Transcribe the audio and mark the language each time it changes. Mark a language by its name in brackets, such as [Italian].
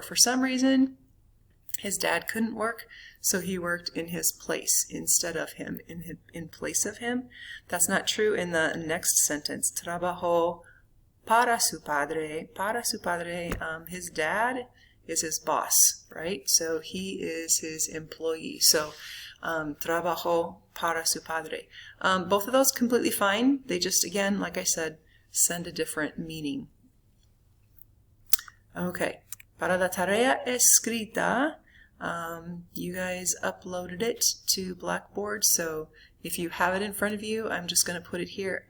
[English] For some reason, his dad couldn't work, so he worked in his place instead of him, in place of him. That's not true in the next sentence. [Spanish] Trabajó para su padre. Para su padre. [English] His dad is his boss, right? So he is his employee. So [Spanish] trabajó para su padre. [English] Both of those completely fine. They just, again, like I said, send a different meaning. Okay. [Spanish] Para la tarea escrita, [English] you guys uploaded it to Blackboard, so if you have it in front of you, I'm just going to put it here.